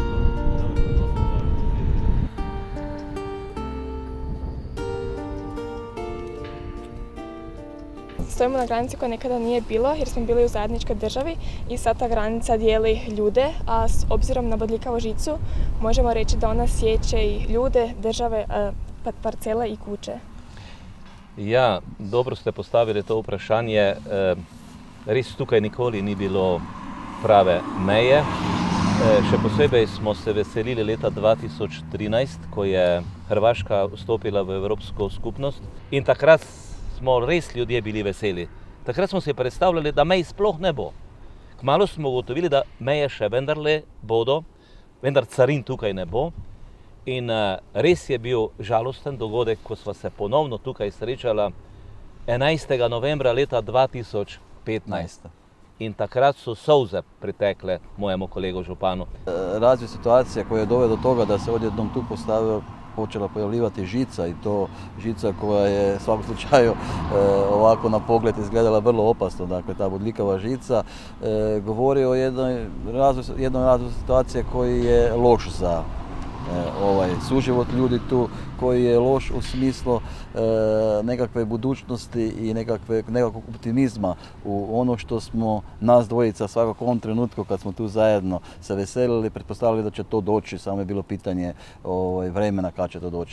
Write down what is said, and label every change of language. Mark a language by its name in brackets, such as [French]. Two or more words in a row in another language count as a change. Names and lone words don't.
[Croatian] Stojimo na granici koja nekada nije bilo jer smo bili u zajedničkoj državi i sad ta granica dijeli ljude, a s obzirom na bodljikavu žicu možemo reći da ona sječe i ljude, države, parcele i kuće. [Slovenian] Ja, dobro ste postavili to vprašanje. Res tukaj nikoli ni bilo prave meje. Še posebej smo se veselili leta 2013, ko je Hrvaška vstopila v Evropsko skupnost in takrat smo res ljudje bili veseli. Takrat smo si predstavljali, da mej sploh ne bo. Kmalu smo ugotovili, da meje še vendarle bodo, vendar carin tukaj ne bo. In res je bil žalosten dogodek, ko sva se ponovno tukaj srečala 11. novembra leta 2015. In takrat so solze pritekle mojemu kolegu županu. [Croatian] Razvoj situacije koji je doveo do toga da se odjednom tu postavio počela pojavljivati žica i to žica koja je u svakom slučaju ovako na pogled izgledala vrlo opasno, dakle ta bodljikava žica govori o jednoj razvoju situacije koji je loš za suživot ljudi tu, koji je loš u smislu nekakve budućnosti i nekakvog optimizma u ono što smo nas dvojica svakog ovom trenutku kad smo tu zajedno se veselili, pretpostavili da će to doći, samo je bilo pitanje vremena kad će to doći.